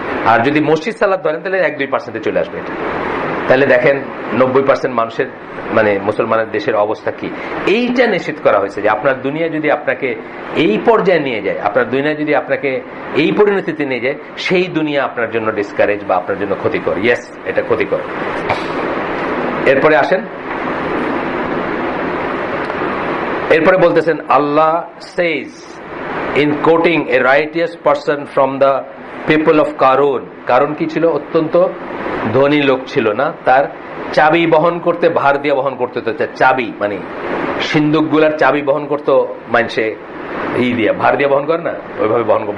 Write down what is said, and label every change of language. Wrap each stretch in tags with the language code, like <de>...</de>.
<bn>আর যদি মসজিদ সালাত ধরেন তাহলে 1-2% চলে আসবে। এটা তাহলে দেখেন 90% মানুষের, মানে মুসলমানের দেশের অবস্থা কি। এইটা নিশ্চিত করা হয়েছে যে আপনার দুনিয়া যদি আপনাকে এই পর্যায়ে নিয়ে যায়, আপনার দুনিয়া যদি আপনাকে এই পরিণতিতে নিয়ে যায়, সেই দুনিয়া আপনার জন্য ডিসকারেজ বা আপনার জন্য ক্ষতিকর। ইয়েস, এটা ক্ষতিকর। এরপরে আসেন, এরপরে বলতেছেন</bn> <en>Allah says in quoting a righteous person from the people of Qarun.</en> <bn>কারণ কি ছিল? অত্যন্ত ধনী লোক ছিল না, তার চাবি বহন করতে ভার দিয়ে বহন করতে হতো। চাবি মানে সিন্দুক গুলার চাবি বহন করতো মানুষে দিয়া, ভার দিয়ে বহন করে না, ওইভাবে বহন করে।</bn>